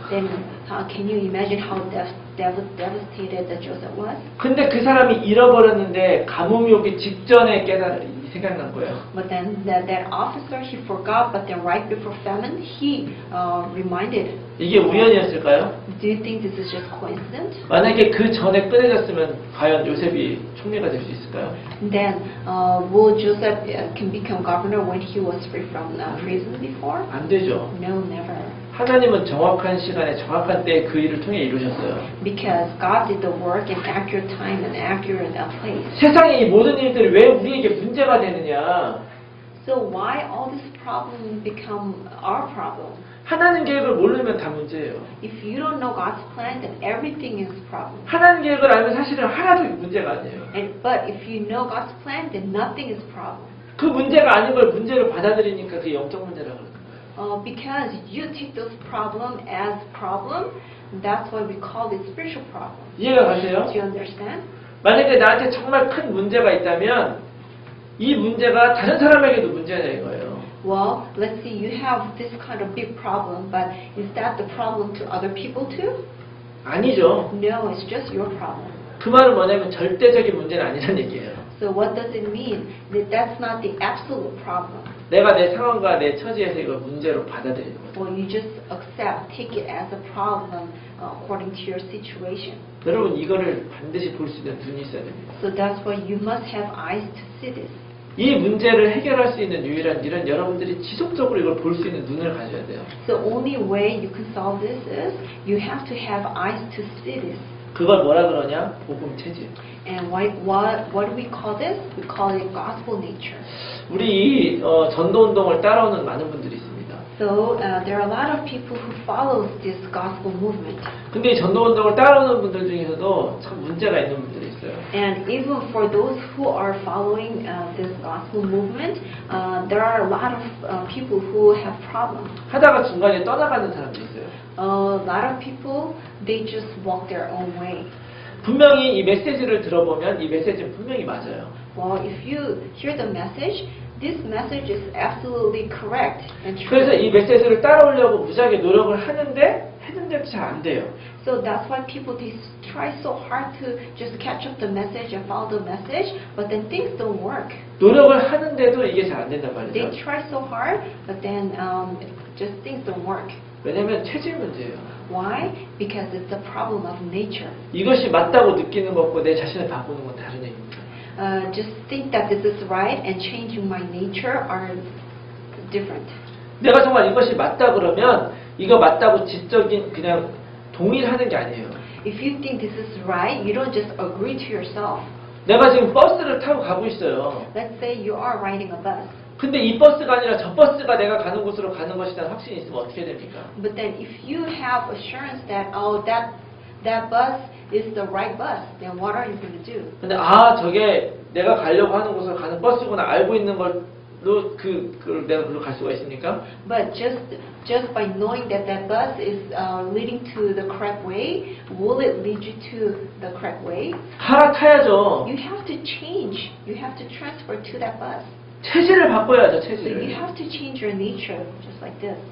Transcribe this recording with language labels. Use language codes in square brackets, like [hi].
[en] Then can you imagine how devastated that Joseph was? [ko] 근데 그 사람이 잃어버렸는데 감옥이 오기 직전에 생각난 거예요. [en] But then that officer he forgot. But then right before famine he reminded. [ko] 이게 우연이었을까요? [en] Do you think this is just coincidence? [ko] 만약에 그 전에 꺼내졌으면 과연 요셉이 총리가 될 수 있을까요? [en] Then will Joseph can become governor when he was free from prison before? [ko] 안 되죠. [en] No, never. [ko] 하나님은 정확한 시간에 정확한 때에 그 일을 통해 이루셨어요. [en] Because God did the work in accurate time and accurate place. [ko] 세상의 이 모든 일들이 왜 우리에게 문제가 되느냐? [en] So why all these problems become our problem? [ko] 하나님 계획을 모르면 다 문제예요. [en] If you don't know God's plan, then everything is a problem. [ko] 하나님 계획을 알면 사실은 하나도 문제가 아니에요. [en] But if you know God's plan, then nothing is a problem. [ko] 그 문제가 아닌 걸 문제로 받아들이니까 그게 영적 문제라고 그러는 거예요. [en] Because you take those problem as problem, that's why we call it spiritual problem. [ko] 이해가 가세요? [en] Do you understand? [ko] 만약에 나한테 정말 큰 문제가 있다면 이 문제가 다른 사람에게도 문제냐 이거예요. [en] Well, let's see, you have this kind of big problem, but is that the problem to other people too? [ko] 아니죠. [en] No, it's just your problem. [ko] 그 말은 뭐냐면 절대적인 문제는 아니란 얘기예요. [en] So what does it mean? That's not the absolute problem. [ko] 내가 내 상황과 내 처지에서 이걸 문제로 받아들이는 거죠. [en] Well, you just accept, take it as a problem according to your situation. [ko] 여러분 이거를 반드시 볼 수 있는 눈이 있어야 됩니다. [en] So that's why you must have eyes to see this. [ko] 이 문제를 해결할 수 있는 유일한 일은 여러분들이 지속적으로 이걸 볼 수 있는 눈을 가져야 돼요. [en] The only way you can solve this is you have to have eyes to see this. [ko] 그걸 뭐라 그러냐? 복음 체질. [en] And what do we call this? We call it gospel nature. [ko] 우리 이 전도 운동을 따라오는 많은 분들이 있습니다. [en] So there are a lot of people who follow this gospel movement. [ko] 근데 이 전도 운동을 따라오는 분들 중에서도 참 문제가 있는 분들이 있어요. [en] And even for those who are following this gospel movement, there are a lot of people who have problems. [ko] 하다가 중간에 떠나가는 사람도 있어요. [en] A lot of people, they just walk their own way. [ko] 분명히 이 메시지를 들어보면 이 메시지는 분명히 맞아요. [en] Well, if you hear the message, this message is absolutely correct and true. [ko] 그래서 이 메시지를 따라오려고 무지하게 노력을 했는데도 잘 안 돼요. [en] So that's why people they try so hard to just catch up the message and follow the message, but then things don't work. [ko] 노력을 하는데도 이게 잘 안 된단 [en] They [ko] 말이죠. [en] try so hard, but then just things don't work. [ko] 왜냐하면 체질 문제예요. [en] Why? Because it's a problem of nature. [ko] 이것이 맞다고 느끼는 것과 내 자신을 바꾸는 건 다른 얘기입니다. [en] Just think that this is right and changing my nature are different. [ko] 내가 정말 이것이 맞다 그러면 이거 맞다고 지적인 그냥 동의하는 게 아니에요. [en] If you think this is right, you don't just agree to yourself. [ko] 내가 지금 버스를 타고 가고 있어요. [en] Let's say you are riding a bus. [ko] 근데 이 버스가 아니라 저 버스가 내가 가는 곳으로 가는 것이라는 확신이 있으면 어떻게 됩니까? [en] But then if you have assurance that that bus is the right bus, then what are you going to do? [ko] 근데 저게 내가 가려고 하는 곳으로 가는 버스구나 알고 있는 걸로 그걸 내가 그걸로 갈 수가 있습니까? [en] But just by knowing that that bus is leading to the correct way, will it lead you to the correct way? [ko] 갈아타야죠. [en] You have to change. You have to transfer to that bus. [ko] 체질을 바꿔야죠, [en] So you [ko] 체질을. [en] have to change your nature, just like this.